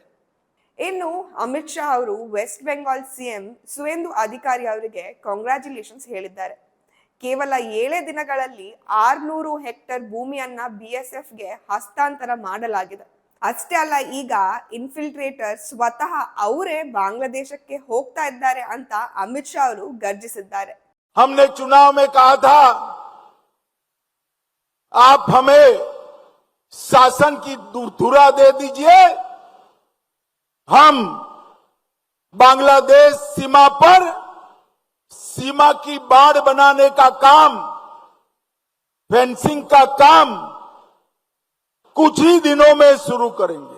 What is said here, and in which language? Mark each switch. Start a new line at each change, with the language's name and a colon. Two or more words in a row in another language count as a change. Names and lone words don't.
Kannada: ಇನ್ನು ಅಮಿತ್ ಶಾ ಅವರು ವೆಸ್ಟ್ ಬೆಂಗಾಲ್ CM ಸುವೇಂದು ಅಧಿಕಾರಿ ಅವರಿಗೆ ಕಾಂಗ್ರ್ಯಾಚುಲೇಷನ್ಸ್ ಹೇಳಿದ್ದಾರೆ. ಕೇವಲ 7 ದಿನಗಳಲ್ಲಿ 600 ಹೆಕ್ಟೇರ್ ಭೂಮಿಯನ್ನ BSFಗೆ ಹಸ್ತಾಂತರ ಮಾಡಲಾಗಿದೆ. ಅಷ್ಟೇ ಅಲ್ಲ, ಈಗ ಇನ್ಫಿಲ್ಟ್ರೇಟರ್ ಸ್ವತಃ ಅವರೇ ಬಾಂಗ್ಲಾದೇಶಕ್ಕೆ ಹೋಗ್ತಾ ಇದ್ದಾರೆ ಅಂತ ಅಮಿತ್ ಶಾ ಅವರು ಗರ್ಜಿಸಿದ್ದಾರೆ.
Hindi: हमने चुनाव में कहा था, आप हमें शासन की धुरा दे दीजिए, हम बांग्लादेश सीमा पर सीमा की बाड़ बनाने का काम, फेंसिंग का काम कुछ ही दिनों में शुरू करेंगे.